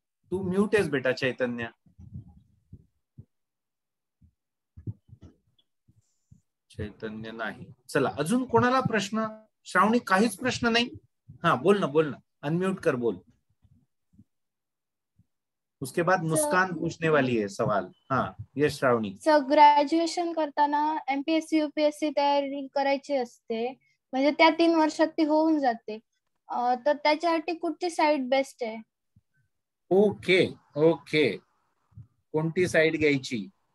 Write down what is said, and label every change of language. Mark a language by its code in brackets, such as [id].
[mr] तू mute आहेस बेटा चैतन्य. चैतन्य नाही. चला अजून कोणाला प्रश्न? श्रावणी काहीच प्रश्न नाही? [hi] हाँ बोल ना अनम्यूट कर बोल. उसके बाद मुस्कान पूछने वाली है सवाल. हाँ यस श्रावणी. [mr] सर ग्रॅज्युएशन करताना एमपीएससी यूपीएससी तयारी करायची असते, म्हणजे त्या 3 वर्षात ती होऊन जाते, तर त्याच्यासाठी कुठची साईड बेस्ट आहे? ओके ओके, कोणती साईड घ्यायची?